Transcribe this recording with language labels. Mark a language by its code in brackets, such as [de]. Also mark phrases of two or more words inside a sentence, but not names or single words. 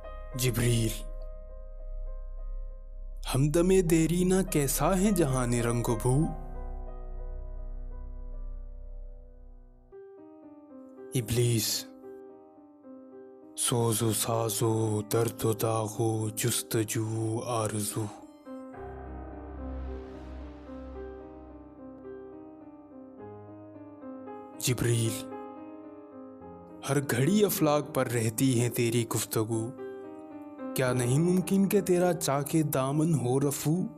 [ur] جبریل ہمدمِ دیرینہ کیسا ہے جہان رنگ و بو۔ ابلیس سوز و ساز و درد و داغ و جستجو و آرزو۔ جبریل ہر گھڑی افلاک پر رہتی ہے تیری گفتگو، کیا نہیں ممکن کہ تیرا چاکے دامن ہو رفو۔